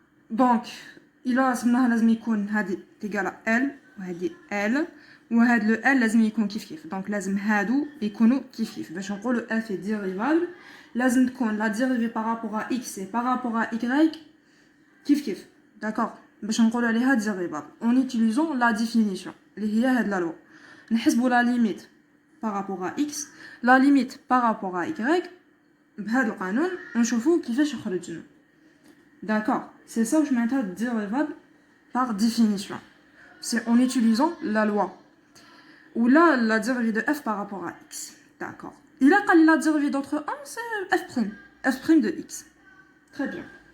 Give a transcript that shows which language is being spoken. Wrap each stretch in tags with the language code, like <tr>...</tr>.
<fr>Donc, il a</fr> <ar>لازم يكون هذه تيجال L وهذه L وهذا le L لازم يكون كيف.</ar> <fr>Donc</fr> <ar>لازم هادو يكونوا كيف. باش نقولوا</ar> <fr>F est dérivable</fr> <ar>لازم تكون</ar> <fr>la dérivée par rapport à x et par rapport à y</fr> <ar>كيف. D'accord? باش نقولوا عليها</ar> <fr>dérivable en utilisant la définition</fr> <ar>اللي هي هاد</ar> <fr>la loi.</fr> <ar>نحسبوا</ar> <fr>la limite par rapport à x, la limite par rapport à y.</fr> <ar>بهذا القانون نشوفوا كيفاش يخرج لنا.</ar> <fr>D'accord, c'est ça que je m'entends dérivable par définition. C'est en utilisant la loi. Ou là, la dérivée de f par rapport à x. D'accord. Et là, quand la dérivée d'entre 1, c'est f'. F' de x. Très bien.</fr>